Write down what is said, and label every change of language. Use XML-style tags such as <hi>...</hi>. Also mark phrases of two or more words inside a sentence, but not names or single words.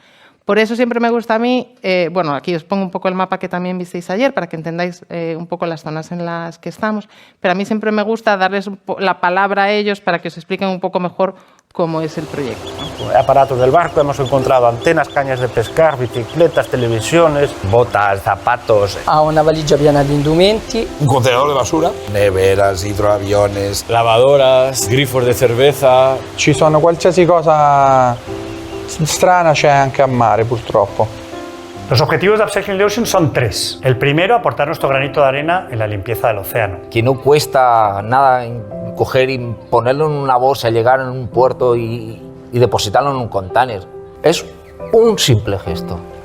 <es>Por eso siempre me gusta a mí, bueno, aquí os pongo un poco el mapa que también visteis ayer para que entendáis un poco las zonas en las que estamos, pero a mí siempre me gusta darles la palabra a ellos para que os expliquen un poco mejor cómo es el proyecto, ¿no? Aparatos del barco, hemos encontrado antenas, cañas de pescar, bicicletas, televisiones, botas, zapatos.</es> <it>Ha una valigia piena di indumenti.</it> <es>Un contenedor de basura. Neveras, hidroaviones. Lavadoras, grifos de cerveza.</es> <it>Ci sono qualsiasi cosa strana c'è anche a mare, purtroppo.</it> <es>Los objetivos de Upcycling the Ocean son 3. El primero, aportar nuestro granito de arena en la limpieza del océano. Que no cuesta nada coger y ponerlo en una bolsa, llegar en un puerto y depositarlo en un container. Es un simple gesto.</es>